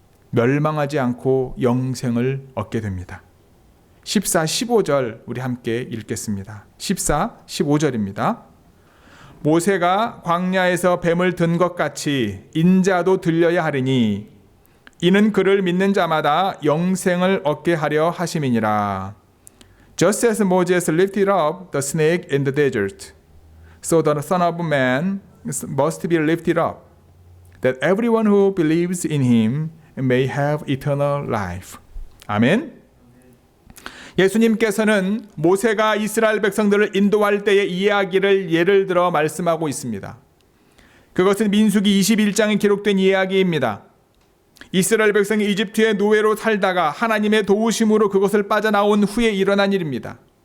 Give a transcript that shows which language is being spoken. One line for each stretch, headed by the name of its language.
Korean: 멸망하지 않고 영생을 얻게 됩니다. 14, 15절 우리 함께 읽겠습니다. 14, 15절입니다. 모세가 광야에서 뱀을 든 것 같이 인자도 들려야 하리니 이는 그를 믿는 자마다 영생을 얻게 하려 하심이니라.
English: Just as Moses lifted up the snake in the desert, so the Son of Man must be lifted up, that everyone who believes in him may have eternal life.
Korean: 아멘. 예수님께서는 모세가 이스라엘 백성들을 인도할 때의 이야기를 예를 들어 말씀하고 있습니다. 그것은 민수기 21장에 기록된 이야기입니다. 이스라엘 백성이 이집트의 노예로 살다가 하나님의 도우심으로 그것을 빠져나온 후에 일어난 일입니다.